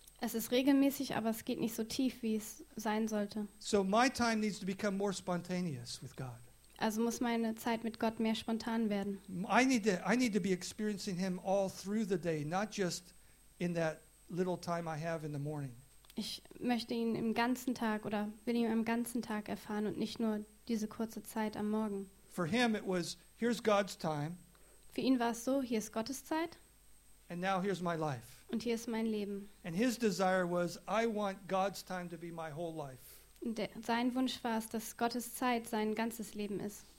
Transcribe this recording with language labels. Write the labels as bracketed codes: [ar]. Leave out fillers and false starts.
[de] Es ist regelmäßig, aber es geht nicht so tief, wie es sein sollte. [en] So my time needs to become more spontaneous with God. [de] Also muss meine Zeit mit Gott mehr spontan werden. [en] I need to be experiencing him all through the day, not just in that little time I have in the morning. [de] Ich möchte ihn im ganzen Tag oder will ihn am ganzen Tag erfahren und nicht nur diese kurze Zeit am Morgen. [en] For him it was, here's God's time. [de] Für ihn war es so, hier ist Gottes Zeit. [en] And now here's my life. [de] Und hier ist mein Leben. [en] And his desire was, I want God's time to be my whole life. [de] Sein Wunsch war es, dass Gottes Zeit sein ganzes Leben ist.